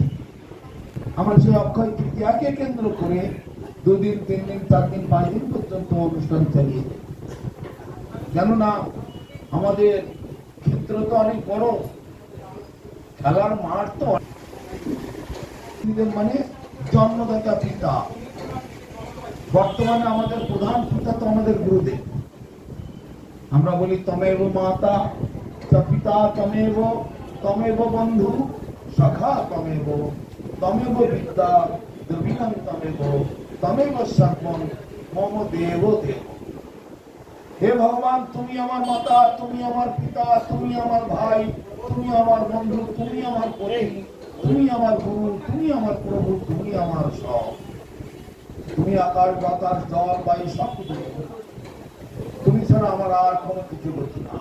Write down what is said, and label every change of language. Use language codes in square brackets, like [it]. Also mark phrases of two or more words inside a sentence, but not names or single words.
[bn] আমরা সেই অক্ষয় তৃতীয়াকে কেন্দ্র করে 2 দিন 3 দিন 4 দিন 5 দিন পর্যন্ত অনুষ্ঠান চালিয়ে, কেননা আমাদের ক্ষেত্র তো অনেক বড়, খেলার মাঠ তো মানে জন্মদাতা পিতা। বর্তমানে আমাদের প্রধান পিতা তো আমাদের গুরুদেব। আমরা বলি [sa] তমেব মাতা চ পিতা তমেব, তমেব বন্ধু সখা তমেব, তমেব বিদ্যা দ্রবিণং তমেব, তমেব সর্বং মম দেব দেব। [bn] হে ভগবান, তুমি আমার মাতা, তুমি আমার পিতা, তুমি আমার ভাই, তুমি আমার বন্ধু, তুমি আমার পরেই, তুমি আমার গুরু, তুমি আমার প্রভু, তুমি আমার সব। তুমি আকাশ বাতাস জল বায়ু সব কিছু, তুমি ছাড়া আমার আর কোনো কিছু বলছি না।